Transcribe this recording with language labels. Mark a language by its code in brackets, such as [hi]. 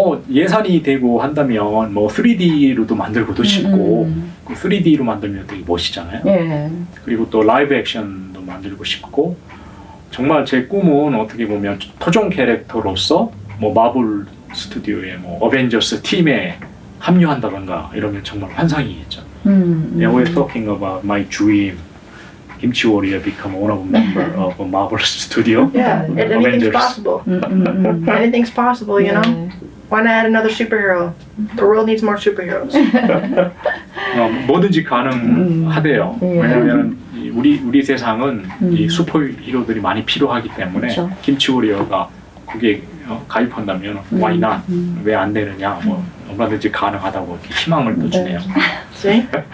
[ko] 예산이 되고 한다면 3D로도 만들고도 싶고 3D로 만들면 되게 멋있잖아요. 예. 그리고 또 라이브 액션도 만들고 싶고 정말 제 꿈은 어떻게 보면 토종 캐릭터로서 마블 스튜디오의 어벤져스 팀에 합류한다던가 이러면 정말 환상이겠죠. [en] They were talking about my dream. Kimchi Warrior become one of member of a Marvel studio. Yeah, anything's Avengers. possible. Anything's possible, you know? Why not add another superhero? The world needs more superheroes. [ko] 뭐든지 가능하대요. 왜냐하면 우리 세상은 이 슈퍼히로들이 많이 필요하기 때문에 그렇죠. 김치 워리어가 거기에 가입한다면 [en] why not? [ko] 왜 안 되느냐? 얼마든지 가능하다고 이렇게 희망을 또 주네요. [en] See?